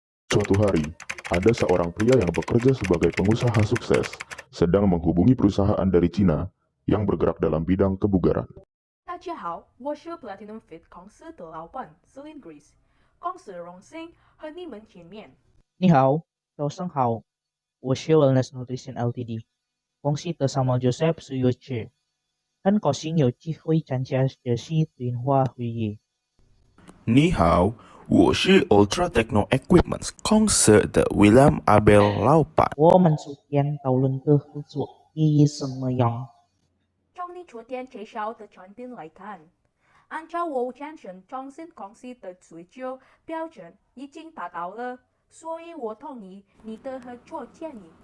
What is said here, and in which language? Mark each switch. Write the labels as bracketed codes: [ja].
[id] Suatu hari, ada seorang pria yang bekerja sebagai pengusaha sukses, sedang menghubungi perusahaan dari Cina yang bergerak dalam bidang kebugaran. [zh] 大家好，我是 Platinum Fit 公司的老板 Celine Grace，公司荣幸和你们见面。你好，早上好，我是 Wellness Nutrition Ltd，公司的 Samuel Joseph 是有志，很高兴有机会参加这次对话会议。你好，我是 Ultra Techno Equipments 公司的 William Abel 老板。我们昨天讨论的合作意义怎么样？从你昨天介绍的产品来看，按照我健身中心公司的追求标准已经达到了，所以我同意你的合作建议。